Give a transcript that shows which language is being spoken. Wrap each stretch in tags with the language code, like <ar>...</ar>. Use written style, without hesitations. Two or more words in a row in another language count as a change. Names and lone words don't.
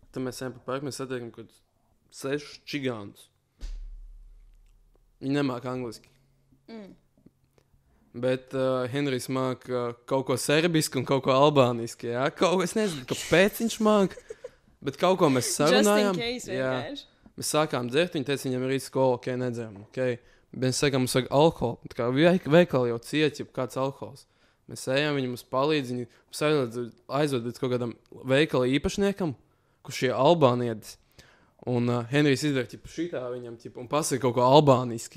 <lv>Tad mēs ejam pa parku, mēs satiekam kaut 6 čigānus. Viņi nemāk angliski. Bet Henrijs māk kaut ko serbisku un kaut ko albāniski. Jā? Es nezinu, kāpēc viņš māk. Bet kaut ko mēs sarunājām.</lv> <en>Just in case,</en> <lv>vienkārši. Mēs sākām dzert, viņi teica, viņam ir rīt skola, ok, nedzēram. Okay. Bet mēs sakām, mums vajag alkoholu. Tā kā veikali jau ciet, ja kāds alkohols. Mēs ejam, viņi mums palīdz, viņi mums aizved līdz kaut kādam veikali īpašniekam, kurš ir albānietis. Un Henrijs izdara šitā viņam un pasaka kaut ko albāniski.</lv>